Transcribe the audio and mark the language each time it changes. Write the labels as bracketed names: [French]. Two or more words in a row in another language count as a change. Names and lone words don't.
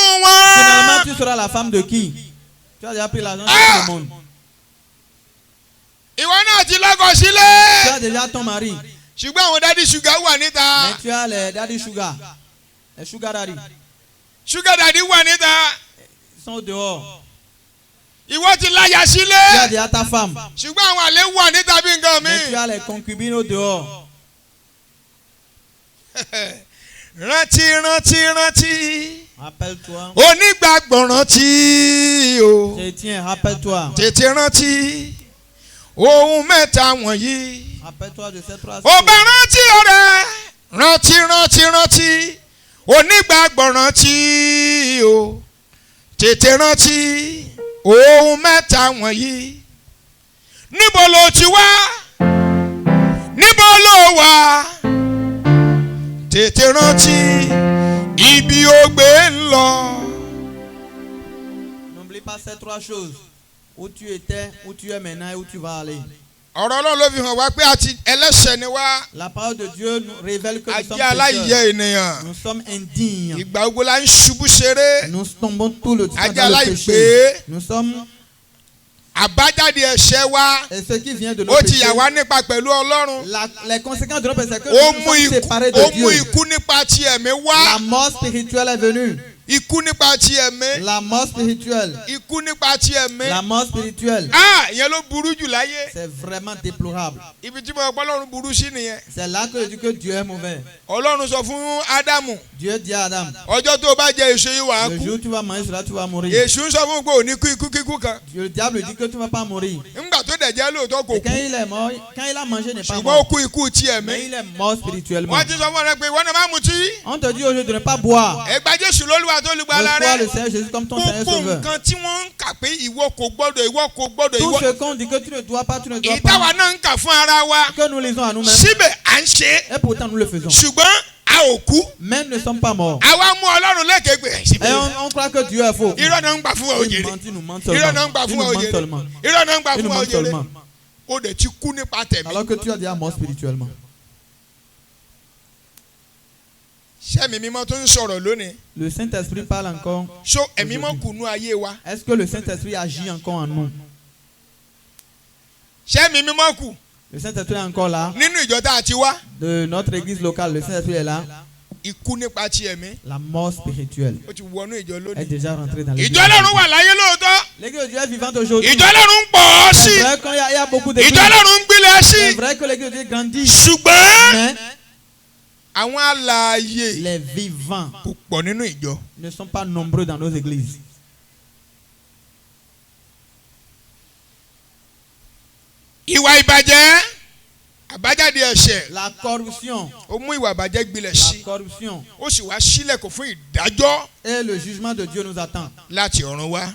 [French] Finalement, [Yoruba] wọn. [French] tu seras la femme de qui? Tu as déjà pris l'argent chez tout le monde. [Yoruba] ìwọ náà ti lọ́kọ [French] Tu [Yoruba] sílé. [French] as déjà ton mari. [Yoruba] ṣùgbọ́n àwọn [English] dádì ṣúgà [Yoruba] wà níta. [French] Mais tu as les [English] daddy sugar. [French] Les [English] sugar daddy. ṣúgà dádì [Yoruba] wà níta. [French] Ils sont dehors. [Yoruba] ìwọ ti láya [French] Tu as [Yoruba] sílé. [French] déjà ta femme. [Yoruba] ṣùgbọ́n àwọn àlè wà níta bí nǹkan [French] Mais tu [Yoruba] mi. [French] as les concubines au dehors. [Yoruba] rántí rántí rántí. [French] Rappelle-toi. [Yoruba] onígbàgbọ́ rántí o. [French] Chrétien, rappelle-toi. [Yoruba] tètè rántí ohun mẹ́ta wọ̀nyí. [French] Rappelle-toi de ces trois [Yoruba] ó bá rántí ọ̀rẹ́ rántí rántí rántí onígbàgbọ́ rántí o. tètè rántí ohun mẹ́ta wọ̀nyí. níbo ló ti wá níbo ló wà. tètè rántí ibi ó gbé ń lọ. [French] N'oublie pas ces trois choses. Où tu étais, où tu es maintenant et où tu vas aller. [Yoruba] ọ̀rọ̀ Ọlọ́run ló fi hàn wá pé àti ẹlẹ́ṣẹ̀ ni wá. [French] La parole de Dieu nous révèle que nous sommes [Yoruba] ajé aláìyẹ [French] pécheurs. [Yoruba] ènìyàn. [French] Nous sommes indignes. [Yoruba] ìgbà gbogbo la ń ṣubú ṣeré. [French] Nous tombons tout le temps [Yoruba] Ajé [French] dans le [Yoruba] aláìpé. [French] péché. Nous sommes, [Yoruba] àbájáde ẹ̀ṣẹ̀ wa [French] et ce qui vient de nos [Yoruba] ó ti [French] péchés, [Yoruba] yà wá nípa pẹ̀lú Ọlọ́run. [French] les conséquences de nos péchés, c'est que [Yoruba] ó [French] nous [Yoruba] mú [French] sommes séparés de [Yoruba] ó mú [French] Dieu. [Yoruba] ikú nípa ti ẹ̀mí [French] La [Yoruba] wá. [French] mort spirituelle est venue. [Yoruba] ikú nípa ti ẹ̀mí. [French] La mort spirituelle. [Yoruba] ikú nípa ti ẹ̀mí. [French] La mort spirituelle. [Yoruba] ìyẹn ló burú jù láyé. [French] C'est vraiment déplorable. [Yoruba] ibi tí mo gbọ́ Ọlọ́run burú sí nìyẹn. [French] C'est là que je dis que Dieu est mauvais. [Yoruba] Ọlọ́run sọ fún Ádámù [French] Dieu dit à Adam, [Yoruba] ọjọ́ tó o bá jẹ èso yìí wàá [French] le [Yoruba] kú. [French] jour où tu vas manger cela, tu vas mourir. [Yoruba] èṣù ń sọ fún un pé ò ní kú ikú kíkú kan. [French] Le diable dit que tu ne vas pas mourir. [Yoruba] ńgbà tó dẹ̀ jẹ́ lóòótọ́ kò [French] Et quand [Yoruba] kú. [French] il est mort, quand il a mangé, il n'est pas [Yoruba] ṣùgbọ́n ó [French] mort. [Yoruba] kú ikú ti [French] Mais [Yoruba] ẹ̀mí. [French] il est mort spirituellement. [Yoruba] wọ́n ti sọ fún ọ pé ìwọ náà má mutí. [French] On te dit aujourd'hui de ne pas boire. [Yoruba] ẹ gba Jésù lólúwa tó lùgbàlà [French] Reçois [Yoruba] rẹ. [French] le Seigneur Jésus comme ton Seigneur [Yoruba] gbogbo [French] Sauveur. [Yoruba] nǹkan tí wọ́n ń kà pé ìwọ kò gbọ́dọ̀ ìwọ kò gbọ́dọ̀ [French] Tout [Yoruba] ìwọ. [French] ce qu'on dit que tu ne dois pas, tu ne dois [Yoruba] ìtawà [French] pas, [Yoruba] náà ń kà fún ara wa. [French] que nous lisons à nous-mêmes, [Yoruba] síbẹ̀ à ń ṣe é. [French] et pourtant nous le faisons. [Yoruba] ṣùgbọ́n a ò kú. [French] Mais nous ne sommes pas morts. [Yoruba] àwa mú Ọlọ́run lẹ́kẹ̀ẹ́gbẹ̀. [French] Et on croit que Dieu est faux. [Yoruba] irọ́ náà ń gbà fún wa [French] Il [Yoruba] òjèrè. [French] ment, nous ment [Yoruba] irọ́ náà ń [French] seulement. [Yoruba] gbà [French] Il [Yoruba] fún [French] nous [Yoruba] wa [French] ment [Yoruba] òjèrè. [French] seulement. [Yoruba] irọ́ náà ń gbà [French] Il [Yoruba] fún [French] nous [Yoruba] wa [French] ment [Yoruba] òjèrè. [French] seulement. [Yoruba] ó dẹ̀ ti kú nípa tẹ̀mí. [French] Alors que tu as déjà mort spirituellement. [Yoruba] ṣẹ́mi mímọ́ tó ń sọ̀rọ̀ lónìí. [French] Le Saint-Esprit parle encore. [Yoruba] so ẹ̀mí mọ́ kùnú ayé wa. [French] Est-ce que le Saint-Esprit agit encore en nous? [Yoruba] ṣẹ́mi mímọ́ kù [French] Le Saint-Esprit est encore là. [Yoruba] nínú ìjọ tá a ti wá. [French] De notre église locale, le Saint-Esprit est là. [Yoruba] ikú nípa ti ẹ̀mí. [French] La mort spirituelle [Yoruba] ó ti wọnú ìjọ [French] est [Yoruba] lónìí. [French] déjà rentrée dans l'église. [Yoruba] ìjọ Ọlọ́run wà láyé lóòótọ́. [French] L'église de Dieu est vivante aujourd'hui. [Yoruba] ìjọ Ọlọ́run ń pọ̀ ọ́ sí. [French] C'est vrai qu'il y a beaucoup d'églises. [Yoruba] ìjọ Ọlọ́run ń gbilẹ̀ [French] C'est [Yoruba] sí. [French] vrai que l'église de Dieu grandit. [Yoruba] ṣùgbọ́n [French] Mais [Yoruba] àwọn alààyè [French] les vivants [Yoruba] kò pọ̀ nínú ìjọ. [French] ne sont pas nombreux dans nos églises. [Yoruba] ìwà ìbàjẹ́ àbájáde ẹ̀ṣẹ̀ [French] La corruption. [Yoruba] ó mú ìwà ìbàjẹ́ gbilẹ̀ [French] La [Yoruba] sí. [French] corruption. [Yoruba] ó sì wá sílẹ̀kùn fún ìdájọ́ [French] Et le jugement de Dieu nous attend. [Yoruba] láti ọ̀run wá.